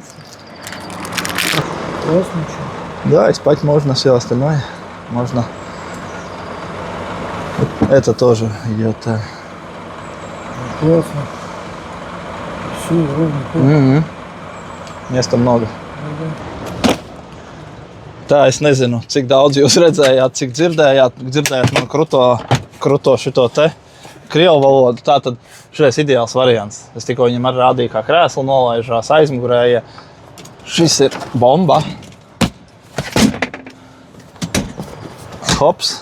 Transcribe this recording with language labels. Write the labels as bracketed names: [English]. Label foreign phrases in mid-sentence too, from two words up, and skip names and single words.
[Russian] Классно. Да, и спать можно, все остальное можно. Это тоже идет. Классно. Все, ровный пол. Места много. [Latvian] Tā, es nezinu, cik daudz jūs redzējāt, cik dzirdējāt man kruto šito te krievu valodu. Tātad šis ideāls variants. Es tikko viņam arī rādīju, kā krēslu nolaižās aizmugurēja. Šis ir bomba. Hops.